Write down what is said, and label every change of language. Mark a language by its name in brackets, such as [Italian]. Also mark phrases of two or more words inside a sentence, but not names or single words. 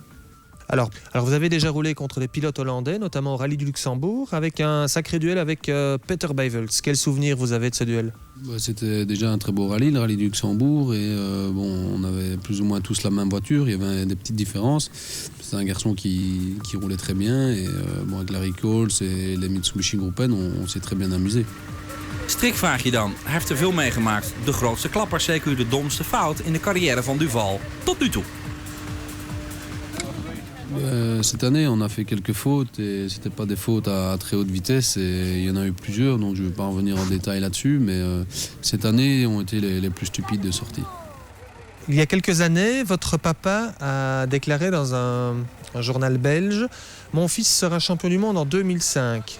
[French] Alors, vous avez déjà roulé contre des pilotes hollandais, notamment au Rallye du Luxembourg, avec un sacré duel avec Peter Buyvels. Quel souvenir vous avez de ce duel? C'était déjà un très beau rallye, le Rallye du Luxembourg. Et on avait plus ou moins tous la même voiture. Il y avait des petites différences. C'est un garçon qui roulait très bien. Et avec Larry Coles et les Mitsubishi Groupen, on s'est très bien amusé. [Dutch] Strikvraag je dan. Hij heeft er veel meegemaakt. De grootste klapper, zeker de domste fout in de carrière van Duval. Tot nu toe. [French] Cette année, on a fait quelques fautes et c'était pas des fautes à très haute vitesse et il y en a eu plusieurs, donc je ne vais pas revenir en détail là-dessus, mais cette année ont été les plus stupides de sortie. Il y a quelques années, votre papa a déclaré dans un journal belge « Mon fils sera champion du monde en 2005 ».